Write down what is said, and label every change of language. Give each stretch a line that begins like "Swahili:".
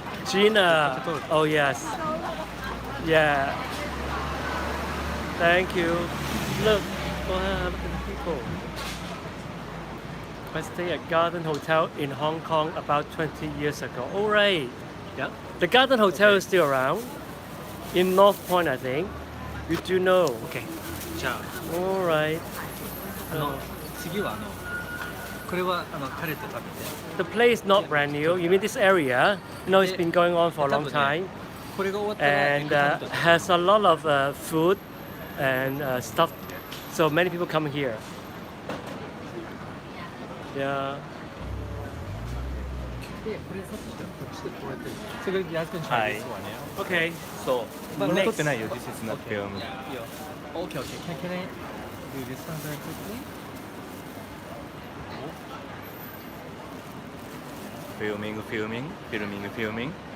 English: Gina. Oh yes. Yeah. Thank you. Look, wow, look at the people. I stayed at Garden Hotel in Hong Kong about 20 years ago. All right. Yeah. The Garden Hotel is still around in North Point, I think. You do know. Okay. じゃ All right.
Japanese: あ、次はこれは彼と食べて。
English: The place is not brand new. You mean this area? No, it's been going on for a long time
Japanese: これが終わったら
English: and has a lot of food and stuff. So many people come here. Yeah.
Japanese: でこれさっきこっちでこうやってそれやってんじゃないですかね。
English: Okay. So,
Japanese: まだ
English: next.
Japanese: 取ってないよ、 This is not film.
English: Okay, okay. Can I do this one very quickly? Filming.